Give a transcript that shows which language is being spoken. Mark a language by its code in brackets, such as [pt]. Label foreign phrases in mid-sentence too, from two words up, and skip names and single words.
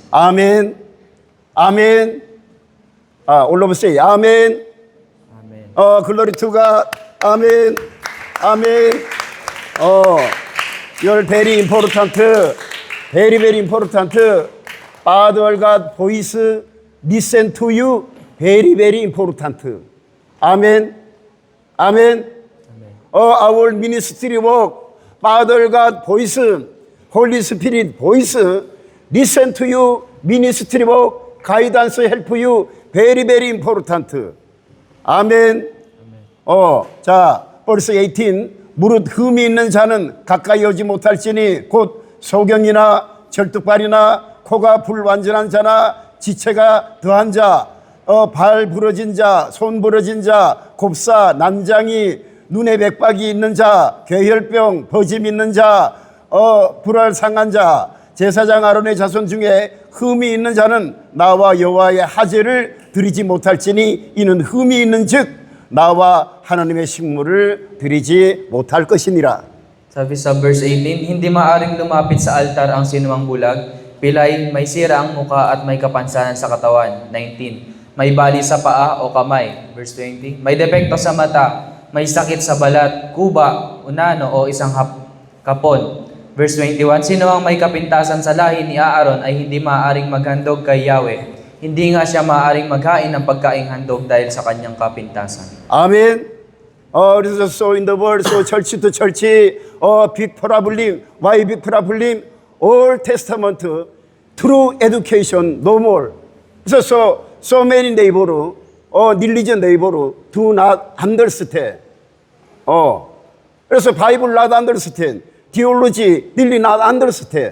[ko] 아멘. 아멘. [en] all of us say 아멘. Amen. glory to God. [ko] 아멘. 아멘. [en] you're very important. Very important. Father God voice listen to you. Very important. [ko] 아멘. 아멘. [en] our ministry work. Father God voice, Holy Spirit voice listen to you. Ministry work, guidance help you. Very important. [ko] 아멘. 자, 벌써 18. 무릇 흠이 있는 자는 가까이 오지 못할지니 곧 소경이나 절뚝발이나 코가 불완전한 자나 지체가 더한 자, 발 부러진 자, 손 부러진 자, 곱사, 난장이, 눈에 백박이 있는 자, 괴혈병, 버짐 있는 자, 불알 상한 자, 제사장 아론의 자손 중에 흠이 있는 자는 나와 여호와의 하제를 드리지 못할지니 이는 흠이 있는 즉 나와 하나님의 식물을 드리지 못할 것이니라. [tl] Sabi sa verse 18, hindi maaring lumapit sa altar ang sinumang bulag, pilay, may sira ang muka at may kapansanan sa katawan. 19, may bali sa paa o kamay. Verse 20, may depekto sa mata, may sakit sa balat, kuba, unano o isang kapon. Verse 21, sino ang may kapintasan sa lahi ni Aaron ay hindi maaaring maghandog kay Yahweh. Hindi nga siya maaaring maghain ng pagkaing handog dahil sa kanyang kapintasan. [ko] 아멘. [en] 그래서 so in the world, so church to church, big problem, why big problem? Old Testament, true education, no more. So many neighbor, religion neighbor do not understand. 그래서 Bible not understand, theology really not understand.